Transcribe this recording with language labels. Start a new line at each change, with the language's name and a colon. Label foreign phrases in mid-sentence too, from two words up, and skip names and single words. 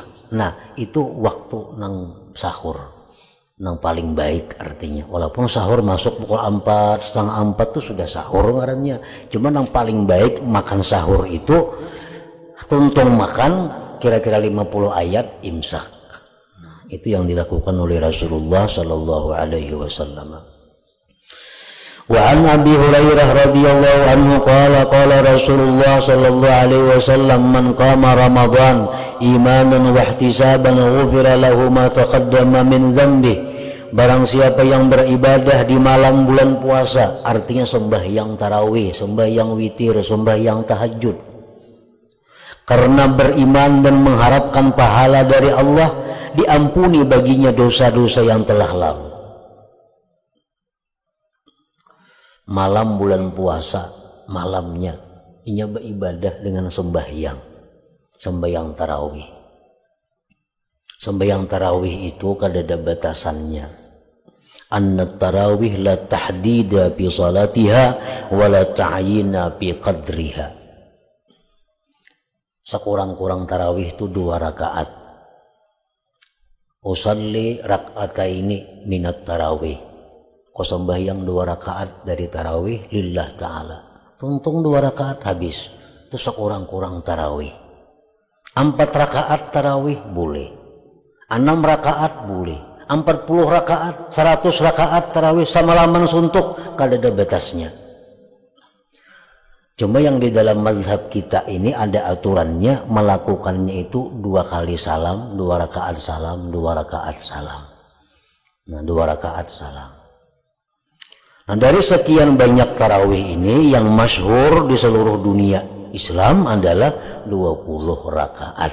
Banjar: Nah itu waktu nang sahur nang paling baik artinya. Walaupun sahur masuk pukul 4, setengah 4 tuh sudah sahur ngarannya. Cuma nang paling baik makan sahur itu tuntung makan kira-kira 50 ayat imsak.
Indonesian: Nah, itu yang dilakukan oleh Rasulullah
Arabic: صلى الله عليه وسلم. وعن أبي هريرة رضي الله عنه قال قال رسول الله صلى الله عليه وسلم من قام رمضان إيمانا واحتسابا غفر له ما تقدم من ذنبه.
Indonesian: Barang siapa yang beribadah di malam bulan puasa, artinya sembahyang tarawih, sembahyang witir, sembahyang tahajud, karena beriman dan mengharapkan pahala dari Allah, diampuni baginya dosa-dosa yang telah lalu.
Banjar: Malam bulan puasa, malamnya inya beribadah dengan sembahyang tarawih. Sembahyang tarawih itu kadada batasannya.
Arabic: أن التراويح لا تحديد بصلاتها ولا تعيين بقدرها.
Indonesian: Sekurang-kurang tarawih itu 2 rakaat.
Arabic: أصلي ركعتين من التراويح.
Indonesian: Kau sembahyang 2 rakaat dari tarawih
Arabic: لله تعالى.
Banjar: Tuntung 2 rakaat habis.
Indonesian: Itu sekurang-kurang tarawih. 4 rakaat tarawih boleh.
Banjar: 6 rakaat boleh. 40 rakaat, 100 rakaat tarawih sama laman suntuk. Kada ada batasnya.
Indonesian: Cuma yang di dalam mazhab kita ini ada aturannya, melakukannya itu 2 kali salam, 2 rakaat salam, 2 rakaat salam. Nah 2 rakaat salam. Nah dari sekian banyak tarawih ini yang masyhur di seluruh dunia Islam adalah 20 rakaat.